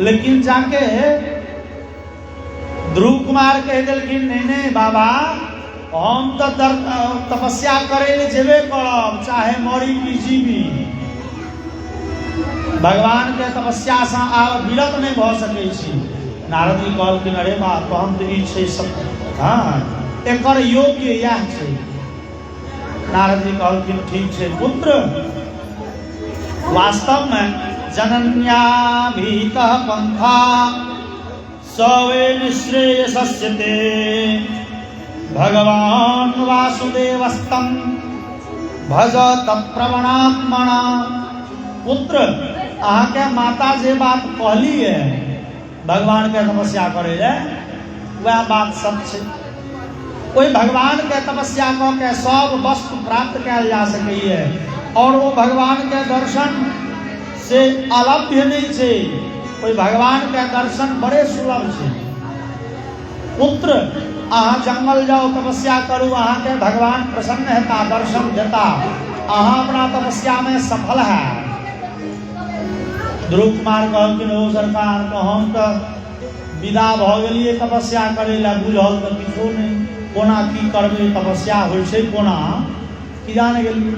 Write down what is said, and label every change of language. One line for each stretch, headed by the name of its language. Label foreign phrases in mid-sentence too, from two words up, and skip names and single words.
Maithili: लेकिन जाके ध्रुव कुमार कह दिलखिन नहीं नहीं बाबा, हम तो तपस्या करे ले जेबे करब, चाहे मरी की जीवी, भगवान के तपस्या से आब विरत नहीं भऽ सकै छी। नारद जी कहलखिन अरे बा तहन तो ई छै सब, हाँ एकर योग्य यह छै। नारद जी कहलखिन ठीक छै पुत्र, वास्तव में
Sanskrit: जनन्या भीतः पंथा सवे निश्रेयसस्यते भगवान वासुदेवस्तम भज तत्प्रवणात्मना।
Maithili: पुत्र अहाँ के माता जे बात कहली है भगवान के तपस्या करे ले, वह बात सच छै। कोई भगवान के तपस्या कऽ के सब वस्तु प्राप्त कयल जा सकैए, और वो भगवान के दर्शन से अलभ्य नहीं छै, कोई भगवान के दर्शन बड़े सुलभ छै। पुत्र अहाँ जंगल जाओ, तपस्या करू, अहाँ के भगवान प्रसन्न हेता, दर्शन देता, अहाँ अपना तपस्या में सफल है। ध्रुव कुमार कहलखिन ओ सरकार, तो हम तो विदा भऽ गेलियै तपस्या करे ला, बुझल तो किछो नहीं, कोना की करबै, तपस्या होइ छै कोना की जान गेलियै।